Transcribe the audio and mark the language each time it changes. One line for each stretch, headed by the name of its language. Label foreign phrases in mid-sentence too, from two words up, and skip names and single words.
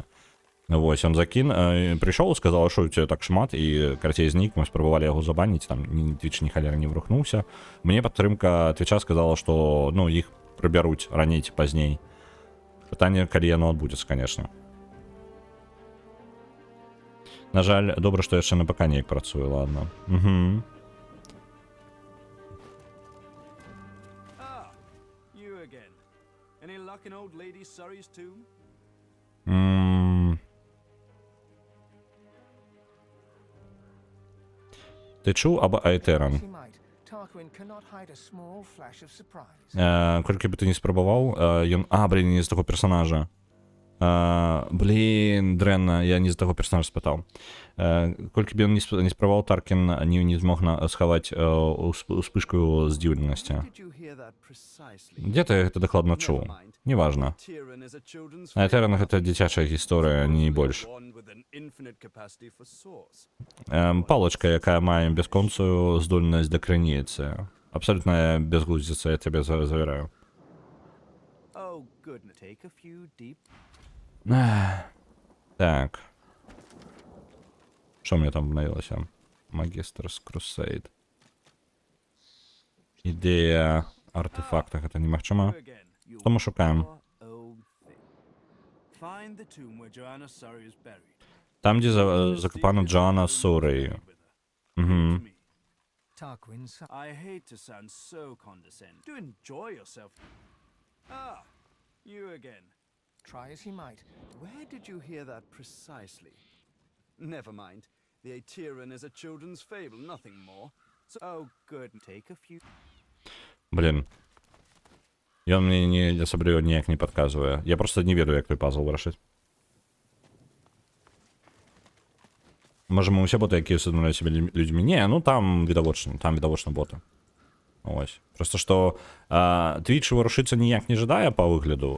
Belarusian: Вось, ён прыйшоў, сказаў, што у цябе так шмат, і, карацей, знік, мы спрабавалі яго забаніць, там Twitch ні халера не врухнуўся. Мне падтрымка Twitcha сказала, што, ну, іх прыбяруць раней ці пазней. Пытанне, калі яно адбудзецца, канешне. На жаль, добра, што яшчэ на ПК неяк працуе, ладно. Угу.
English: You again. Any luck in old lady Surrey's tomb?
Belarusian: Ты чуў аб Айтеран?
English: She might. Tarquin Tarquin cannot hide a small flash of surprise.
Belarusian: Колькі бы ты не спрабаваў, ён... блін, не з таго персонажа. Блін, дрэнна, я не з таго персонажа спытаў. Колькі б ён не спрабаваў, Таркін не змог схаваць успышку здзіўленасці.
English: Did you hear that precisely?
Belarusian: Дзе ты гэта дакладна чуў? Неважна.
English: Tyrann is a children's
Belarusian: Айтерн гэта дзіцячая гісторыя, не больш.
English: one with an infinite capacity for source.
Belarusian: Палочка, якая мае бясконцую здольнасць да крыніцы. Абсалютная бязглуздзіца, я цябе завяраю.
English: Oh, goodness. Take a few deep.
Ukrainian: Так. Що мені там обновилося?
Belarusian: Магістерс Crusade. Ідея артефакта, гэта немагчыма. Што мы шукаем?
English: Find the tomb where Joanna Surrey is buried.
Belarusian: Там, дзе закопана Джоанна Суррей. Угу.
English: Tarquin Surrey. I hate to sound so condescending. Do enjoy yourself. Ah, you again. Try as he might. Where did you hear that precisely? Never mind. The Aeteran is a children's fable, nothing more. So, oh, good. Take a few.
Belarusian: Блін. Ён мне асабліва ніяк не падказвае. Я просто не ведаю, як той пазл вырашыць. Можа, мы ўсе боты, якія ўсведамляюць сябе людзьмі? Не, ну там відавочна боты. Ось. Просто што Twitch вырушыцца ніяк не жадае па выгляду.